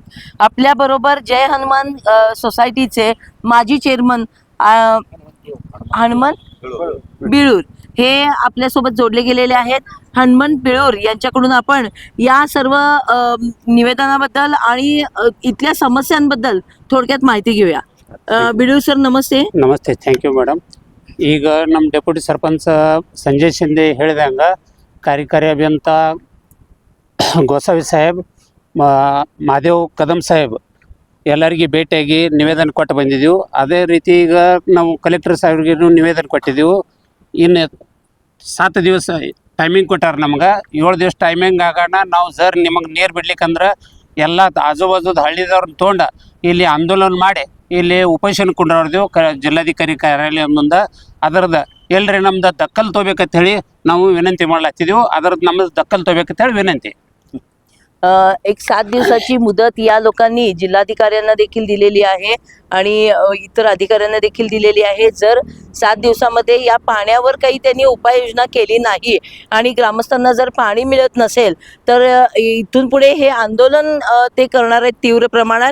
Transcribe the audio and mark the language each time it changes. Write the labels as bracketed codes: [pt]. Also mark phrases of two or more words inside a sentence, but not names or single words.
[mr] आपल्याबरोबर जय हनुमान सोसायटीचे माजी चेअरमन हनुमंत बिळूर हे आपल्यासोबत जोडले गेलेले आहेत. हनुमंत बिळूर यांच्याकडून आपण या सर्व निवेदनाबद्दल आणि इथल्या समस्यांबद्दल थोडक्यात माहिती घेऊया. [kn] ಬಿಡು ಸರ್ ನಮಸ್ತೆ. ನಮಸ್ತೆ, [en] thank you madam. [kn] ಈಗ ನಮ್ಮ ಡೆಪ್ಯೂಟಿ ಸರ್ಪಂಚ್ ಸಂಜಯ್ ಶಿಂದೆ ಹೇಳಿದಂಗ ಕಾರ್ಯಕಾರಿ ಅಭಿಯಂತ ಗೋಸಾವಿ ಸಾಹೇಬ್, ಮಹಾದೇವ್ ಕದಮ್ ಸಾಹೇಬ್ ಎಲ್ಲರಿಗೆ ಭೇಟಿಯಾಗಿ ನಿವೇದನೆ ಕೊಟ್ಟು ಬಂದಿದ್ದೀವಿ. ಅದೇ ರೀತಿ ಈಗ ನಾವು ಕಲೆಕ್ಟರ್ ಸಾಹೇಬ್ರಿಗೂ ನಿವೇದನೆ ಕೊಟ್ಟಿದ್ದೀವಿ. ಇನ್ನು 7 ದಿವಸ ಟೈಮಿಂಗ್ ಕೊಟ್ಟಾರ ನಮ್ಗೆ. 7 ದಿವಸ ಟೈಮಿಂಗ್ ಆಗೋಣ ನಾವು ಸರ್ ನಿಮಗೆ ನೀರು ಬಿಡ್ಲಿಕ್ಕಂದ್ರೆ ಎಲ್ಲ ಆಜುಬಾಜುದ ಹಳ್ಳಿದವ್ರನ್ನ ತೊಗೊಂಡು ಇಲ್ಲಿ ಆಂದೋಲನ ಮಾಡಿ ಇಲ್ಲಿ ಉಪೇಶನ ಕೊಂಡ್ರವ್ರದೇವು ಜಿಲ್ಲಾಧಿಕಾರಿ ಕಾರ್ಯಾಲಯ ಮುಂದೆ. ಅದರದ್ದು ಎಲ್ರಿ ನಮ್ದು ದಕ್ಕಲ್ ತೊಗೋಬೇಕಂತ ಹೇಳಿ ನಾವು ವಿನಂತಿ ಮಾಡ್ಲತ್ತಿದ್ದೀವಿ. ಅದರದ್ದು ನಮ್ಮದು ದಕ್ಕಲ್ ತೊಗೋಬೇಕಂತ ಹೇಳಿ विनंती. [mr] एक 7 दिवसाची मुदत या लोकांनी जिल्हाधिकाऱ्यांना देखील दिलेली आहे आणि इतर अधिकाऱ्यांना देखील दिलेली आहे. जर 7 दिवसामध्ये या पाण्यावर काही त्यांनी उपाययोजना केली नाही आणि ग्रामस्थांना जर पाणी मिळत नसेल तर इथून पुढे हे आंदोलन ते करणार आहेत तीव्र प्रमाणात.